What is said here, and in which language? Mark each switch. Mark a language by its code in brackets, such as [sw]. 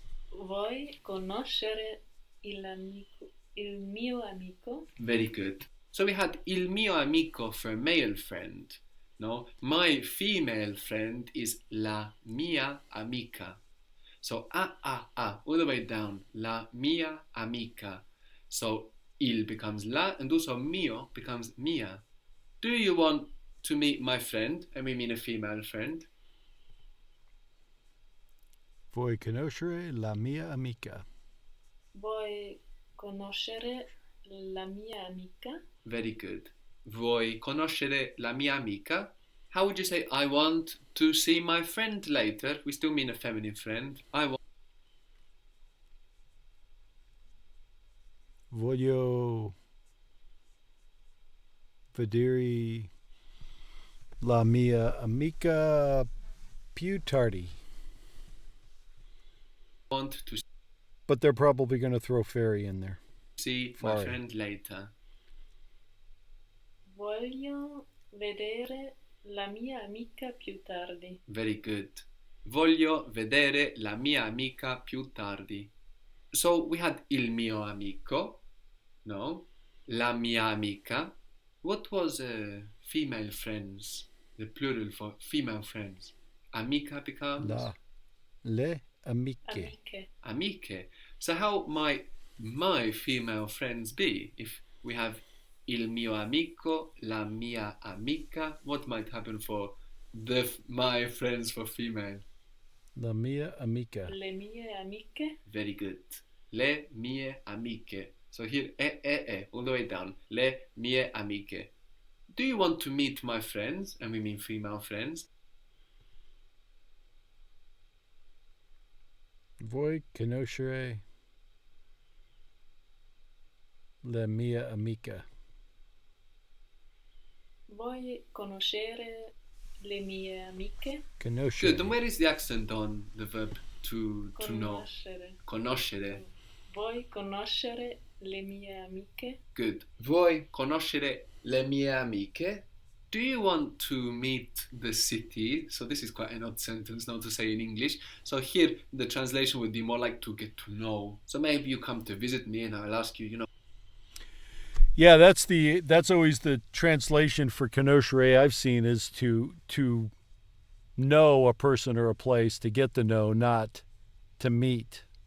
[it] Vuoi conoscere il mio amico? [en] Very good. So we had [it] il mio amico [en] for a male friend. No, my female friend is [it] la mia amica. [en] So all the way down. [it] La mia amica. [en] So il becomes la, and also mio becomes mia. Do you want to meet my friend? And we mean a female friend. [it] Vuoi conoscere la mia amica? Vuoi conoscere la mia amica? [en] Very good. [it] Vuoi conoscere la mia amica? [en] How would you say, I want to see my friend later? We still mean a feminine friend. I want. [it] Voglio vedere la mia amica più tardi. [en] Want to But they're probably going to throw fairy in there. see my Sorry. friend later. [it] Voglio vedere la mia amica più tardi. [en] Very good. [it] Voglio vedere la mia amica più tardi. [en] So we had il mio amico, no? [it] La mia amica. [en] What was female friends? The plural for female friends. Amica becomes [it] Le amiche. Amiche. [en] amiche. So how might my female friends be if we have [it] il mio amico, la mia amica? [en] What might happen for my friends for female? [it] La mia amica. Le mie amiche. [en] Very good. [it] Le mie amiche. [en] So here, all the way down. [it] Le mie amiche. [en] Do you want to meet my friends? And we mean female friends. [it] Vuoi conoscere la mia amica? Vuoi conoscere le mie amiche? Conoscere. [en] Good. And where is the accent on the verb to know? [it] Conoscere. Conoscere. Vuoi conoscere le mie amiche? [en] Good. [it] Vuoi conoscere le mie amiche? [en] Do you want to meet the city? So this is quite an odd sentence now to say in English. So here the translation would be more like to get to know. So maybe you come to visit me and I'll ask you, Yeah, that's always the translation for conoscere I've seen is to know a person or a place, to get to know, not to meet.